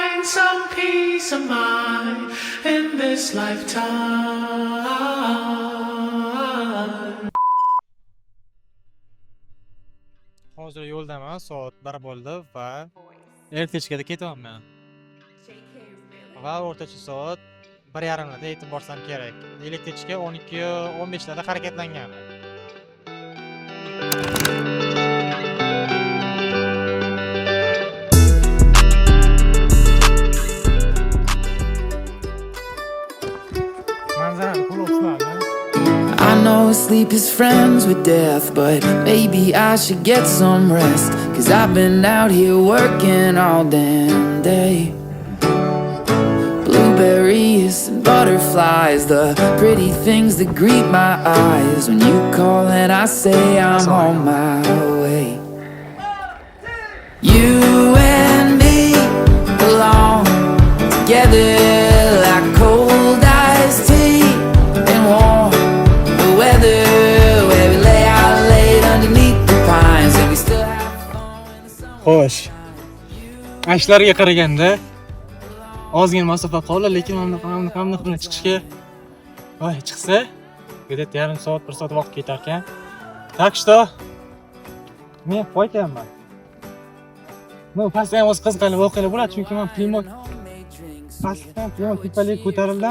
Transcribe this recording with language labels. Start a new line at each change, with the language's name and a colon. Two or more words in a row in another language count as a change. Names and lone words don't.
English: some peace of mind in this lifetime.
Uzbek: Hozir yo'ldaman, soat 1 bo'ldi va elektrichkada ketyapman. Va o'rtacha soat 1:30da yetib borsam kerak. Elektrichka 12:15 harakatlangan. Manzarani quloqladi.
English: I know sleep is friends with death, but maybe I should get some rest. 'Cause I've been out here working all damn day. Blueberries and butterflies, the pretty things that greet my eyes. When you call and I say I'm on my way. You and me belong together like cold iced tea and warm weather, where we lay out late underneath the pines and we still have fun in the summer.
Uzbek: Xo'sh. Ashlarga qaraganda ozgina masofa qoldi, lekin hamma bilan chiqishga chiqsa, где-то yarim soat, 1 soat vaqt ketar ekan.
Russian: Так что
Uzbek: men qo'yganman. Pastdan o'z qiziqarli voqealar bo'ladi, chunki men pastdan tepalik ko'tarildim.